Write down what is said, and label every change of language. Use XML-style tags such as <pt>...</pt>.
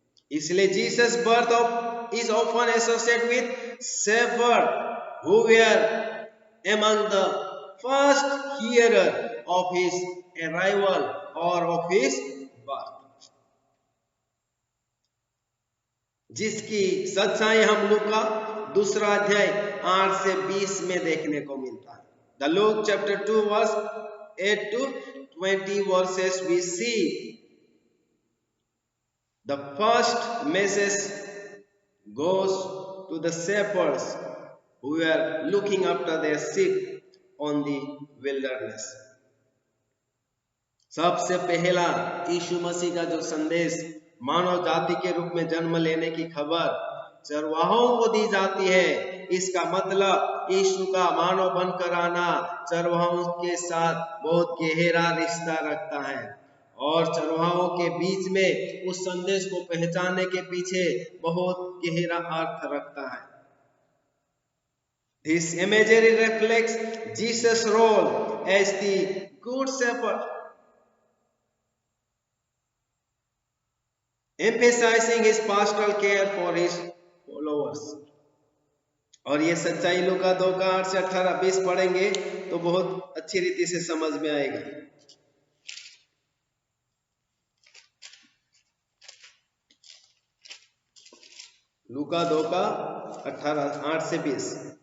<en>इसलिए Jesus birth of is often associated with shepherd who were among the first hearer of his arrival or of his birth,</en> <hi>जिसकी सच्चाई हम लूका 2 अध्याय 8 से 20 में देखने को मिलता है।</hi> <en>The Luke chapter 2 verse 8 to 20 verses we see the first message goes to the shepherds who were looking after their sheep on the wilderness.</en> <hi>सबसे पहला यीशु मसीह का जो संदेश मानव जाति के रूप में जन्म लेने की खबर चरवाहों को दी जाती है। इसका मतलब यीशु का मानव बनकर आना चरवाहों के साथ बहुत गहरा रिश्ता रखता है और चरवाहों के बीच में उस संदेश को पहचानने के पीछे बहुत गहरा अर्थ रखता है।</hi> <en>This imagery reflects Jesus' role as the good shepherd, emphasizing his pastoral care for his followers.</en> <hi>और ये सच्चाई लूका 2 का 8 से 18 20 पढ़ेंगे तो बहुत अच्छी रीति से समझ में आएगा। लूका 2 का 8 से 20।</hi>